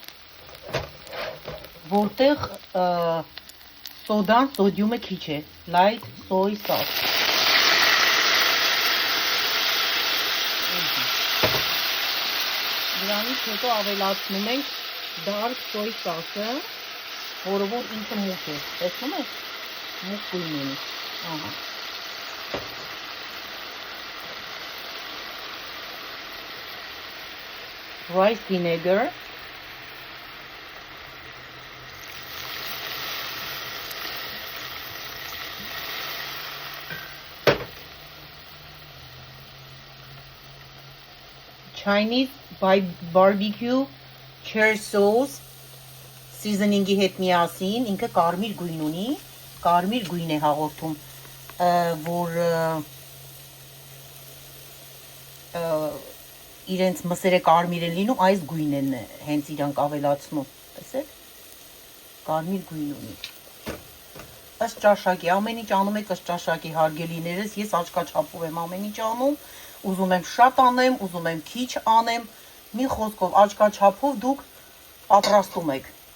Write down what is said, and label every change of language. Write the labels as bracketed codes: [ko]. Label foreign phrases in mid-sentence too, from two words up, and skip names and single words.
[hy] որտեղ սոդան, սոդիումը քիչ է, [en] light soy sauce։ [hy] Դրանից հետո ավելացնում ենք [en] dark soy sauce-ը, [hy] որը որ ինքը մուգ է, տեսնում եք։ Մուկ գույնի։ Ահա։ [en] Rice vinegar. Chinese barbecue char sauce seasoning-ի [hy] հետ միասին ինքը կարմիր գույն ունի, կարմիր գույն է հաղորդում, որ իրենց մսերը կարմիր են լինում, այս գույն են հենց իրանք ավելացնում, տեսեք, կարմիր գույն ունի, ըստ ճաշակի, ամեն ինչ անում եք ըստ ճաշակի հարգելիներս, ես աչքաչափով եմ ամեն ինչ անում, ուզում եմ շատ անեմ, ուզում եմ քիչ անեմ, մի խոսքով աչքաչափով դուք պատրաստում եք,